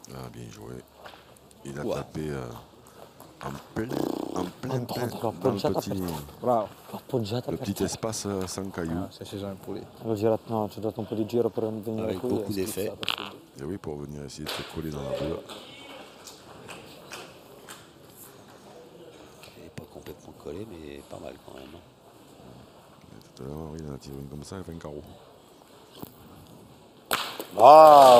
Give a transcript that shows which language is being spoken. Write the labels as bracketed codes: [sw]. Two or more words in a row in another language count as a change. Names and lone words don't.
[fr] bien joué. Il a tapé en plein dans le petit espace sans cailloux. [it] Se ci sono i puliti. L'ho girato, no, ci ho dato un po' di giro per venire [fr] Avec qui. beaucoup d'effets. Et oui, pour venir essayer de se coller dans la boule. Il n'est pas complètement collé, mais pas mal quand même. Et tout à l'heure, il en a tiré une comme ça, il a fait un carreau. Bravo.